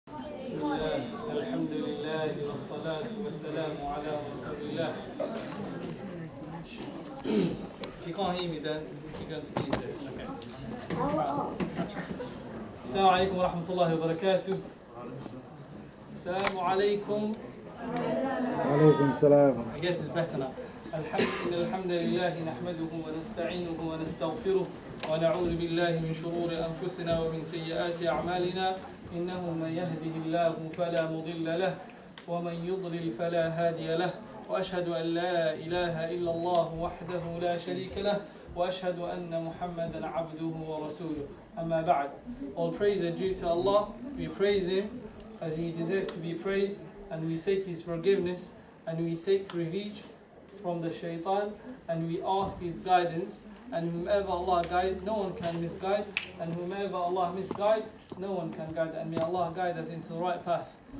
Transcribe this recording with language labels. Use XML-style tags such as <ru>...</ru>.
<ar>بسم الله الحمد لله والصلاة والسلام على رسول الله.</ar> <en>If you can't hear me, then you're going to need this. Okay.</en> <ar>السلام عليكم ورحمة الله وبركاته. السلام عليكم. وعليكم السلام.</ar> <en>I guess it's better now.</en> <ar>الحمد لله نحمده ونستعينه ونستغفره ونعوذ بالله من شرور أنفسنا ومن سيئات أعمالنا إنه من يهده الله فلا مضل له ومن يضلل فلا هادي له وأشهد أن لا إله إلا الله وحده لا شريك له وأشهد أن محمدا عبده ورسوله. أما بعد.</ar> <en>All praise are due to Allah. We praise Him as He deserves to be praised, and we seek His forgiveness, and we seek refuge from the shaitan, and we ask his guidance, and whomever Allah guide, no one can misguide, and whomever Allah misguide, no one can guide, and may Allah guide us into the right path.</en>